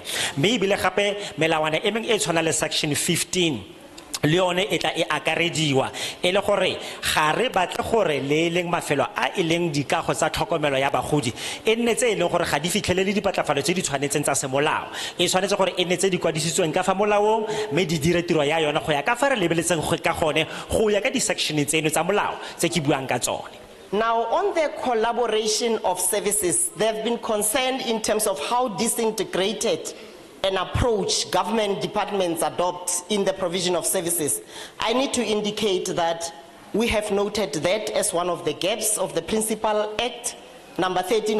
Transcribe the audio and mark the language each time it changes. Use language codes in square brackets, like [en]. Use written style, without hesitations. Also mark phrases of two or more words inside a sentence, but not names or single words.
[tn] Mme ebile gape melawana e mengwe e tshwana le Section 15 leone e tla e akarediwa e le gore ga re batle gore le leng mafelo a e leng dikago tsa tlhokomelo ya bagodi e nne tse e leng gore ga di fitlhelele dipatlafalo tse di tshwanetseng tsa semolao e tshwanetse gore e nne tse di kwadisitsweng ka fa molaong mme di dire tiro ya yona go ya ka fa re lebeletseng go ka gone go ya ka di-section tseno tsa molao tse ke buang ka tsone. [en] Now, on the collaboration of services, there have been concern in terms of how disintegrated an approach government departments adopt in the provision of services. I need to indicate that we have noted that as one of the gaps of the Principal Act, number 13